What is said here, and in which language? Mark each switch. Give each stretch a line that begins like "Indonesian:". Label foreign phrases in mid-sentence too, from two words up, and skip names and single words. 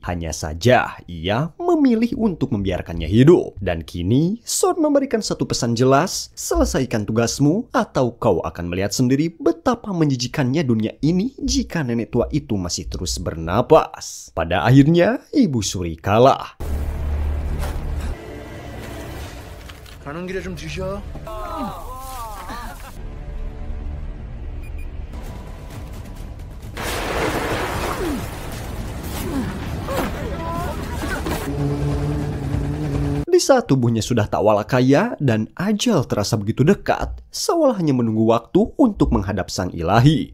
Indonesian: Hanya saja, ia memilih untuk membiarkannya hidup. Dan kini, Son memberikan satu pesan jelas, selesaikan tugasmu atau kau akan melihat sendiri betapa menjijikannya dunia ini jika nenek tua itu masih terus bernapas. Pada akhirnya, Ibu Suri kalah.
Korean: 가는 길에 좀 드셔.
Indonesian: Di saat tubuhnya sudah tak wala kaya dan ajal terasa begitu dekat, seolah hanya menunggu waktu untuk menghadap sang ilahi.